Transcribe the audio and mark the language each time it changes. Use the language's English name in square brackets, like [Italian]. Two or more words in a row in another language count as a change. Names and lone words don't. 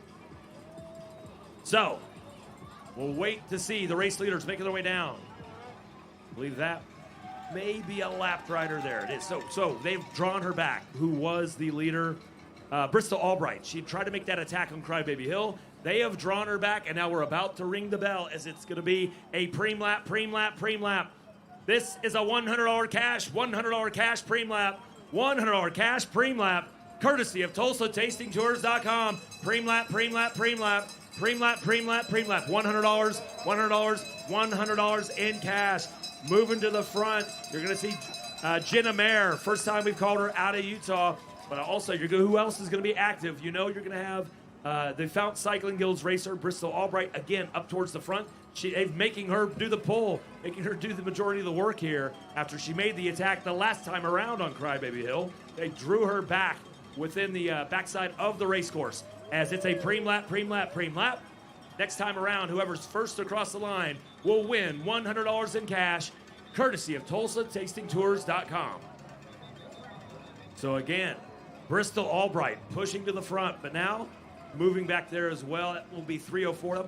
[English] So, we'll wait to see the race leaders making their way down. I believe that may be a lap rider there. It is. So they've drawn her back, who was the leader, Bristol Albright. She tried to make that attack on Crybaby Hill. They have drawn her back, and now we're about to ring the bell, as it's going to be a preem lap, preem lap, preem lap. This is a $100 cash preem lap, $100 cash preem lap, courtesy of TulsaTastingTours.com. Preem lap, preem lap, preem lap, preem lap, preem lap, preem lap. $100, $100 in cash. Moving to the front, you're going to see Jenna Mayer. First time we've called her out of Utah. But also, who else is going to be active? You know you're going to have the Fount Cycling Guild's racer, Bristol Albright, again, up towards the front. They're making her do the pull, making her do the majority of the work here after she made the attack the last time around on Crybaby Hill. They drew her back within the backside of the race course, as it's a preem lap, preem lap, preem lap. Next time around, whoever's first across the line will win $100 in cash, courtesy of TulsaTastingTours.com. So again, Bristol Albright pushing to the front, but now moving back there as well. That will be 304.